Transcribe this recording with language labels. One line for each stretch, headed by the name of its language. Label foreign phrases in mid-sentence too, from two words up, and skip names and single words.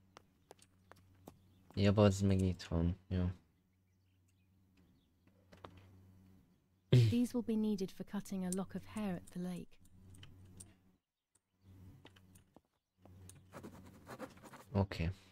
Hungarian: Ja, az meg itt van. Jó.
English: These will be needed for cutting a lock of hair at the lake. Okay.